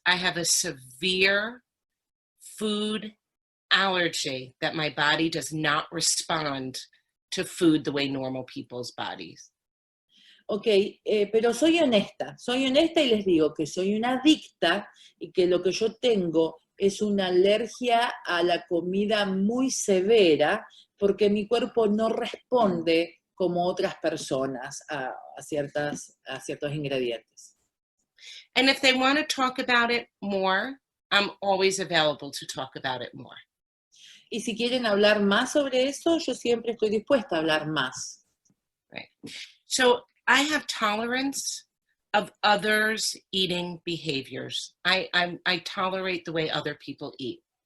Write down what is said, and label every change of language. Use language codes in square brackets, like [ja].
[en] I have a severe food allergy that my body does not respond to food the way normal people's bodies. [es] Ok, pero soy honesta y les digo que soy una adicta y que lo que yo tengo es una alergia a la comida muy severa porque mi cuerpo no responde como otras personas a ciertos ingredientes. [en] And if they want to talk about it more, I'm always available to talk about it more. [es] Y si quieren hablar más sobre eso, yo siempre estoy dispuesta a hablar más. [en] Right. So I have tolerance of others' eating behaviors. I tolerate the way other people eat.